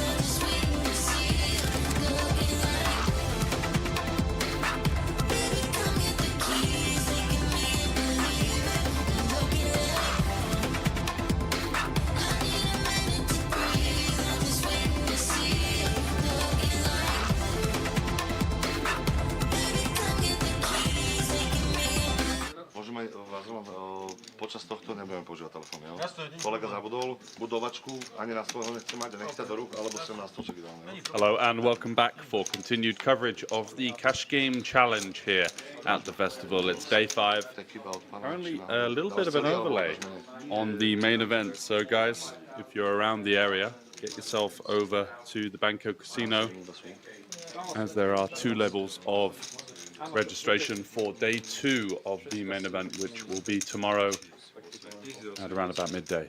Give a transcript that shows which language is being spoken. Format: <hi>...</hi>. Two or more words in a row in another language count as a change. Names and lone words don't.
<en>I'm just waiting to see you. Looking like, baby, come get the keys. Making me believe it. Looking like, I need a minute to breathe. I'm just waiting to see you. Looking like, baby, come get the keys. Making me</en> <sk>Môžeme vás počas tohto nebudeme používať telefón, jo? Kolega zabudol budovačku, ani na svojho nechce mať, nechce do rúk, alebo sem na stolček ideálne.</sk> <en>Hello and welcome back for continued coverage of the Cash Game Challenge here at the festival. It's day 5. Currently a little bit of an overlay on the main event. So guys, if you're around the area, get yourself over to the Banco Casino, as there are 2 levels of registration for day 2 of the main event, which will be tomorrow at around about midday.</en>